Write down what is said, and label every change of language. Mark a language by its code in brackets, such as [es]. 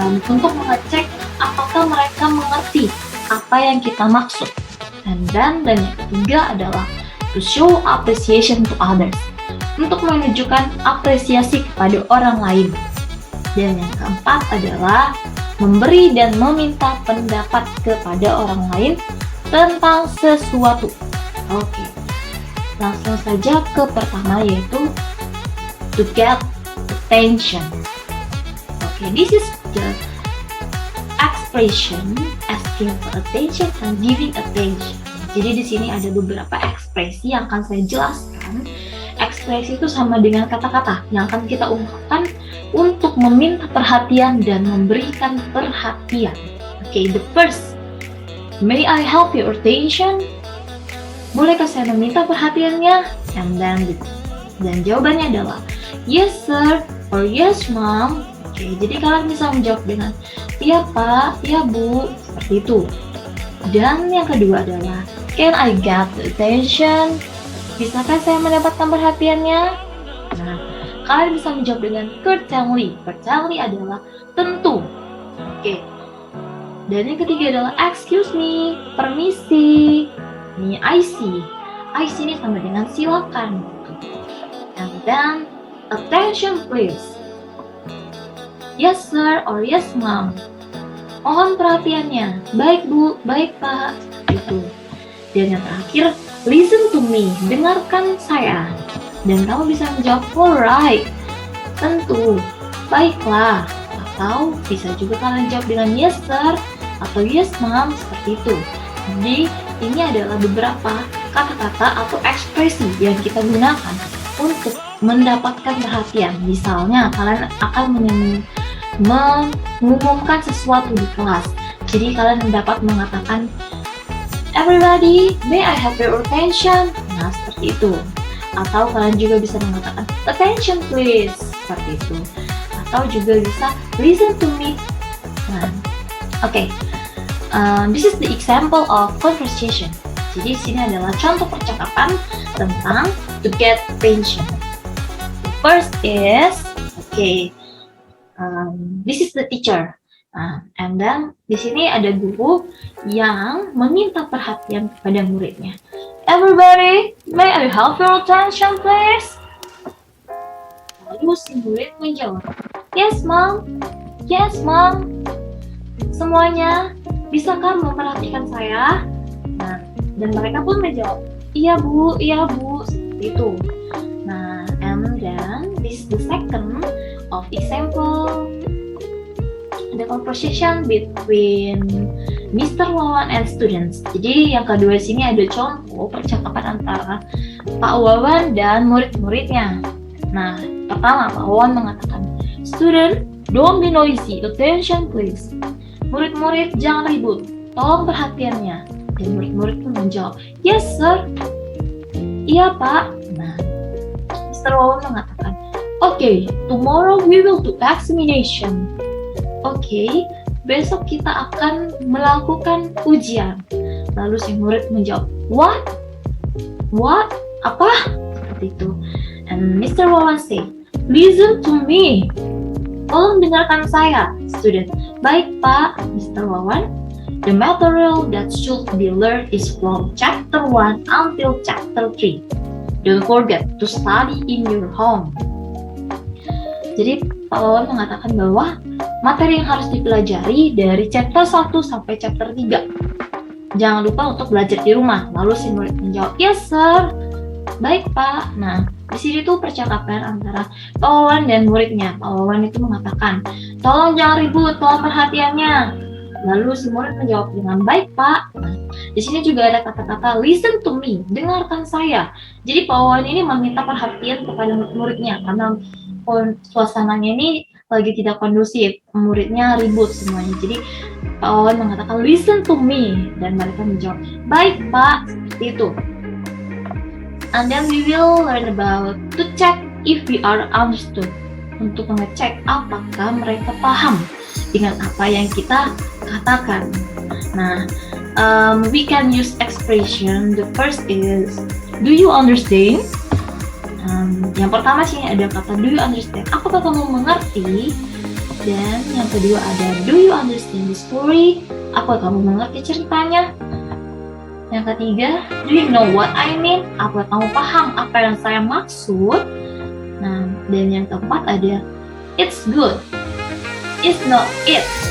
[id] untuk mengecek apakah mereka mengerti apa yang kita maksud, dan yang ketiga adalah [en] to show appreciation to others, [id] untuk menunjukkan apresiasi kepada orang lain, dan yang keempat adalah memberi dan meminta pendapat kepada orang lain tentang sesuatu. Oke, langsung saja ke pertama, yaitu [en] to get attention. [id] Oke, [en] this is the expression asking for attention and giving attention. [id] Jadi di sini ada beberapa ekspresi yang akan saya jelaskan. Ekspresi itu sama dengan kata-kata yang akan kita ungkapkan untuk meminta perhatian dan memberikan perhatian. Oke, [en] the first, may I help your attention? [id] Bolehkah saya meminta perhatiannya? Dan jawabannya adalah [en] yes sir or yes mom. [id] Oke, jadi kalian bisa menjawab dengan iya pak, iya bu, seperti itu. Dan yang kedua adalah [en] can I get the attention? [id] Bisakah saya mendapatkan perhatiannya? Nah, kalian bisa menjawab dengan certainly. Certainly adalah tentu. Oke. Dan yang ketiga adalah [en] excuse me, [id] permisi. Ini [en] I see. I see [id] ini sama dengan silakan. [en] And then attention please. Yes sir or yes ma'am. [id] Mohon perhatiannya. Baik bu, baik pak. Itu. Dan yang terakhir, [en] listen to me, [id] dengarkan saya. Dan kamu bisa menjawab [en] alright, [id] tentu, baiklah. Atau bisa juga kalian jawab dengan [en] yes sir [id] atau [en] yes ma'am, [id] seperti itu. Jadi ini adalah beberapa kata-kata atau ekspresi yang kita gunakan untuk mendapatkan perhatian. Misalnya kalian akan mengumumkan sesuatu di kelas. Jadi kalian dapat mengatakan [en] everybody, may I have your attention? [id] Nah, seperti itu. Atau kalian juga bisa mengatakan [en] attention please, [id] seperti itu. Atau juga bisa [en] listen to me. [id] Nah, oke. [en] This is the example of conversation. [id] Jadi sini adalah contoh percakapan tentang [en] to get attention. The first is, this is the teacher. And then [id] di sini ada guru yang meminta perhatian kepada muridnya. [en] Everybody, may I have your attention, please? [id] Lalu si murid menjawab, [en] yes, mom. Yes, mom. [id] Semuanya, bisakah memperhatikan saya? Nah, dan mereka pun menjawab, iya bu, seperti itu. Nah, [en] and then this is the second of example. The conversation between Mr. Wawan and students. [id] Jadi yang kedua sini ada contoh percakapan antara Pak Wawan dan murid-muridnya. Nah, pertama Pak Wawan mengatakan, [en] student, don't be noisy, attention please. [id] Murid-murid jangan ribut, tolong perhatiannya. Dan murid-murid pun menjawab, [en] yes sir. [id] Iya pak. Nah, [en] Mr. Wawan [id] mengatakan, [en] okay, tomorrow we will do examination. [id] Oke, besok kita akan melakukan ujian. Lalu si murid menjawab, [en] what? What? [id] Apa? Seperti itu. [en] And Mr. Wawan say, listen to me. [id] Tolong dengarkan saya, [en] student. [id] Baik, Pak, Mr. Wawan. [en] The material that should be learned is from chapter 1 until chapter 3. Don't forget to study in your home. [id] Jadi Pak Wawan mengatakan bahwa materi yang harus dipelajari dari chapter 1 sampai chapter 3. Jangan lupa untuk belajar di rumah. Lalu si murid menjawab, [en] yes sir. [id] Baik Pak. Nah, di sini tuh percakapan antara Pak Wawan dan muridnya. Pak Wawan itu mengatakan, tolong jangan ribut, tolong perhatiannya. Lalu si murid menjawab dengan baik Pak. Nah, di sini juga ada kata-kata [en] listen to me, [id] dengarkan saya. Jadi Pak Wawan ini meminta perhatian kepada muridnya karena suasananya ini lagi tidak kondusif, muridnya ribut semuanya. Jadi Pak Wawan mengatakan [en] listen to me [id] dan mereka menjawab baik Pak, seperti itu. [en] And then we will learn about to check if we are understood, [id] untuk mengecek apakah mereka paham dengan apa yang kita katakan. Nah, [en] we can use expression. The first is do you understand? [id] Yang pertama sih ada kata [en] do you understand, [id] apakah kamu mengerti? Dan yang kedua ada [en] do you understand the story, [id] apakah kamu mengerti ceritanya? Yang ketiga, [en] do you know what I mean, [id] apakah kamu paham apa yang saya maksud? Nah, dan yang keempat ada [en] it's good, it's not it.